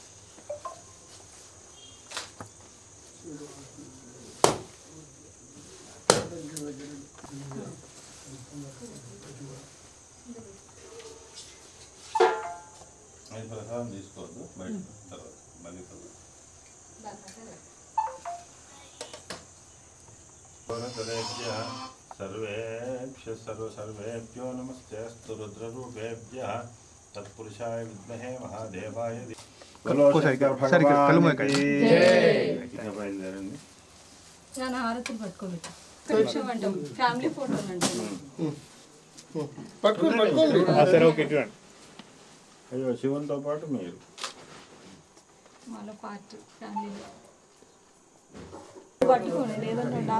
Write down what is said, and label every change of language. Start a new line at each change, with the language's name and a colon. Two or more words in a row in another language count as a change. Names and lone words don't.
Telugu: అది ప్రసాదం తీసుకోవద్దు బయట, తర్వాత మళ్ళీ
Sanskrit: सर्वेभ्यो नमस्तेस्तु रुद्ररूपेभ्यः तत्पुरुषाय विद्महे महादेवाय
English: family photo
Telugu: అయ్యో శివునితో పాటు మీరు
English: part family
Telugu: పట్టుకోండి, లేదంటే